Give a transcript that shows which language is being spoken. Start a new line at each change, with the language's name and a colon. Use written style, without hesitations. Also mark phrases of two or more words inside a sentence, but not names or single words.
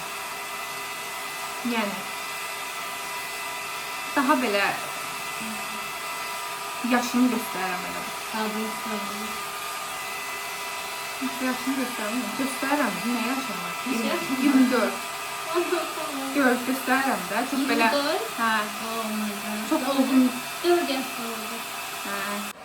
Azerbaijani: Yəni daha belə yaşını göstərəm elə. Qadın sayılır. Yaşını göstərəm. Göstərəm. Nə yaşım var? Neçə yaşın var? 24. Gör, göstərəm də. Çox belə. 24? Hə.
English: Oh my god.
Azerbaijani: Çox olgun. 4 yaş oldu. Hə.